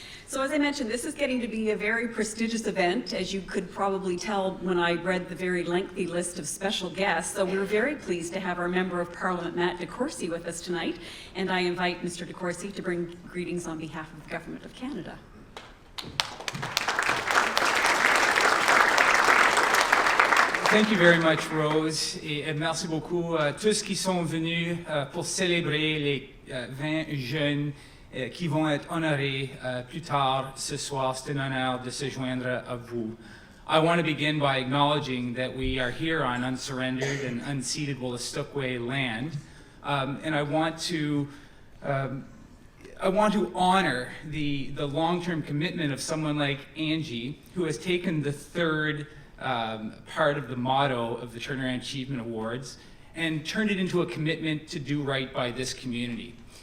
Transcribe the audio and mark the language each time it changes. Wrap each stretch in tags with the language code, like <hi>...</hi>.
<en>So as I mentioned, this is getting to be a very prestigious event, as you could probably tell when I read the very lengthy list of special guests. So we're very pleased to have our Member of Parliament, Matt DeCourcy, with us tonight. And I invite Mr. DeCourcy to bring greetings on behalf of the Government of Canada. Thank you very much,</en> <fr>Rose, et merci beaucoup à tous qui sont venus pour célébrer les 20 jeunes qui vont être honorés plus tard ce soir. C'est un honneur de se joindre à vous.</fr> <en>I want to begin by acknowledging that we are here on unsurrendered and unceded Wolastoqey land, and I want to honor the long-term commitment of someone like Angie, who has taken the third part of the motto of the Turnaround Achievement Awards and turned it into a commitment to do right by this community.</en>